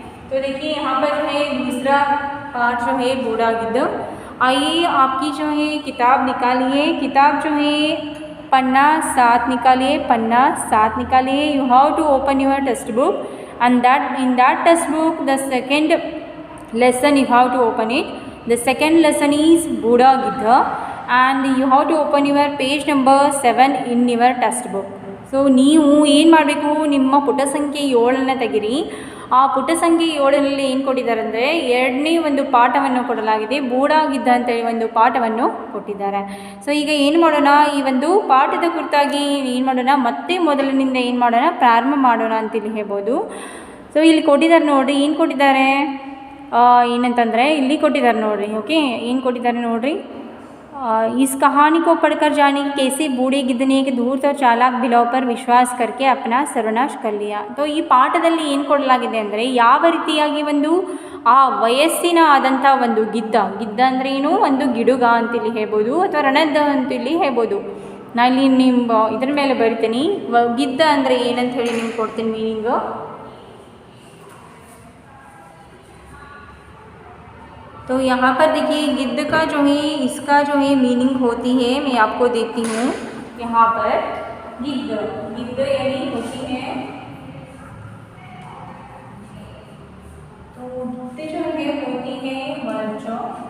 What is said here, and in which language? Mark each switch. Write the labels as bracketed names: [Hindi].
[Hindi] तो देखिए यहाँ पर जो है दूसरा पाठ जो है बूढ़ा गिद्ध। आइए आपकी जो है किताब निकालिए, किताब जो है पन्ना 7 निकालिए, पन्ना 7 निकालिए। [English] You have to open your text book and in that text book the second lesson you have to open it. The second lesson is Buddha Gidha and you have to open your page number 7 in your textbook. [Kannada] So ನೀವು ಏನು ಮಾಡಬೇಕು, ನಿಮ್ಮ ಪುಟ ಸಂಖ್ಯೆ 7 ತೆಗಿರಿ. ಆ ಪುಟ ಸಂಖ್ಯೆ 7ರಲ್ಲಿ ಏನು ಕೊಟ್ಟಿದ್ದಾರೆ ಅಂದರೆ ಎರಡನೇ ಒಂದು ಪಾಠವನ್ನು ಕೊಡಲಾಗಿದೆ, ಬೂಢಾ ಗಿದ್ದ ಅಂತೇಳಿ ಒಂದು ಪಾಠವನ್ನು ಕೊಟ್ಟಿದ್ದಾರೆ. ಸೊ ಈಗ ಏನು ಮಾಡೋಣ, ಈ ಒಂದು ಪಾಠದ ಕುರಿತಾಗಿ ಏನು ಮಾಡೋಣ, ಮತ್ತೆ ಮೊದಲಿನಿಂದ ಏನು ಮಾಡೋಣ, ಪ್ರಾರಂಭ ಮಾಡೋಣ ಅಂತೇಳಿ ಹೇಳ್ಬೋದು. ಸೊ ಇಲ್ಲಿ ಕೊಟ್ಟಿದ್ದಾರೆ ನೋಡಿರಿ, ಏನು ಕೊಟ್ಟಿದ್ದಾರೆ ಏನಂತಂದರೆ ಇಲ್ಲಿ ಕೊಟ್ಟಿದ್ದಾರೆ ನೋಡಿರಿ. ಓಕೆ, ಏನು ಕೊಟ್ಟಿದ್ದಾರೆ ನೋಡಿರಿ. [Hindi] इस कहानी को पढ़कर जाने कि कैसे बूढ़े गिद्ध ने एक धूर्त और चालाक बिलाव पर विश्वास करके अपना सर्वनाश कर लिया. [Kannada] तो ಈ ಪಾಠದಲ್ಲಿ ಏನು ಕೊಡಲಾಗಿದೆ ಅಂದರೆ ಯಾವ ರೀತಿಯಾಗಿ ಒಂದು ಆ ವಯಸ್ಸಿನ ಆದಂಥ ಒಂದು ಗಿದ್ದ ಅಂದರೆ ಏನು, ಒಂದು ಗಿಡುಗ ಅಂತೇಳಿ ಹೇಳ್ಬೋದು ಅಥವಾ ರಣದ್ದ ಅಂತೇಳಿ ಹೇಳ್ಬೋದು. ನಾನು ಇಲ್ಲಿ ನಿಮ್ಮ ಇದ್ರ ಮೇಲೆ ಬರಿತೀನಿ, ಗಿದ್ದ ಅಂದರೆ ಏನಂತ ಹೇಳಿ ನಿಮ್ಗೆ ಕೊಡ್ತೀನಿ ಮೀನಿಂಗು. [Hindi] तो यहाँ पर देखिए गिद्ध का जो है इसका जो है मीनिंग होती है, मैं आपको देती हूँ। यहाँ पर गिद्ध यानी होती है, तो गिद्ध जो है होती है मर्चों।